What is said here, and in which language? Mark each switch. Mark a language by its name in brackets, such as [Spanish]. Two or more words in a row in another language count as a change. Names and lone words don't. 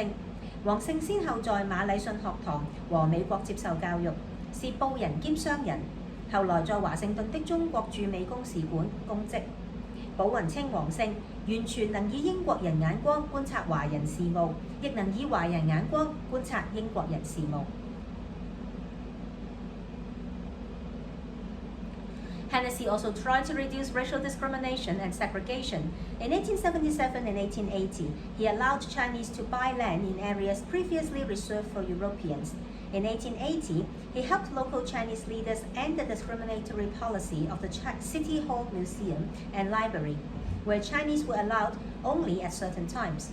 [Chinese] 黃勝先後在馬禮遜學堂和美國接受教育，是報人兼商人。後來在華盛頓的中國駐美公使館公職。寶雲稱黃勝完全能以英國人眼光觀察華人事務，亦能以華人眼光觀察英國人事務。 [English] Hennessy also tried to reduce racial discrimination and segregation. In 1877 and 1880, he allowed Chinese to buy land in areas previously reserved for Europeans. In 1880, he helped local Chinese leaders end the discriminatory policy of the City Hall Museum and Library, where Chinese were allowed only at certain times.